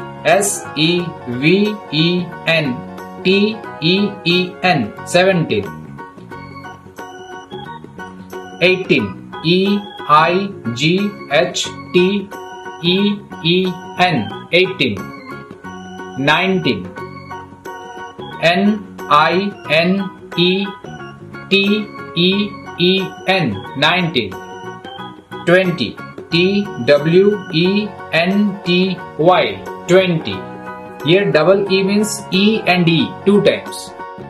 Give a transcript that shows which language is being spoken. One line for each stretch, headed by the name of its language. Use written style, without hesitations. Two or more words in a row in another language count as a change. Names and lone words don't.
English: S-E-V-E-N-T-E-E-N, 17, 18, E-I-G-H-T-E-E-N, 18, 19, N-I-N-E-T-E-E-N, 19, 20, T-W-E-N-T-Y, 20. Here double E means E and E 2 times.